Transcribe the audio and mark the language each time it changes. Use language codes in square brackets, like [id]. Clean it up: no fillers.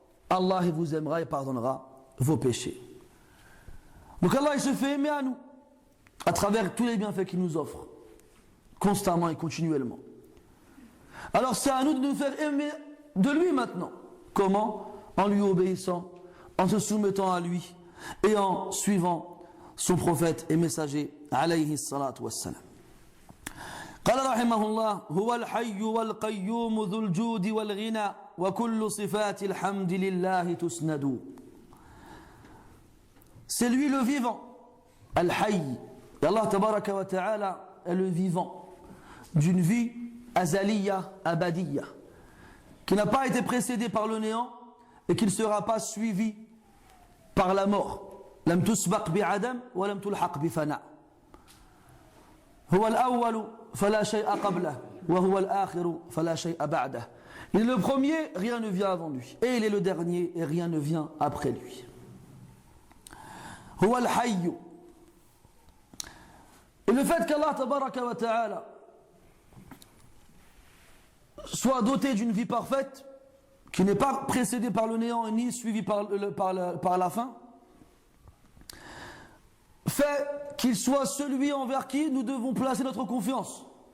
[fr] Allah il vous aimera et pardonnera vos péchés. Donc Allah il se fait aimer à nous, à travers tous les bienfaits qu'il nous offre, constamment et continuellement. Alors c'est à nous de nous faire aimer de lui maintenant. Comment? En lui obéissant, en se soumettant à lui et en suivant son prophète et messager alayhi salatu wassalam. [ar] قال رحمه الله هو الحي والقيوم ذو الجود والغنى وكل صفات الحمد لله تسند. [fr] C'est lui le vivant, Al-Hayy. Et Allah tabaraka wa ta'ala est le vivant d'une vie azaliya, abadiya, qui n'a pas été précédé par le néant et qui ne sera pas suivi par la mort. [ar] لم تسبق بعدم ولم تلحق بفناء. هو الأول فلا شيء قبله وهو الآخر فلا شيء بعده. [fr] Il est le premier, rien ne vient avant lui. Et il est le dernier, et rien ne vient après lui. [ar] هو الحي. [fr] Et le fait qu'Allah tabaraka wa ta'ala soit doté d'une vie parfaite, qui n'est pas précédée par le néant ni suivie par la fin, fait qu'il soit celui envers qui nous devons placer notre confiance.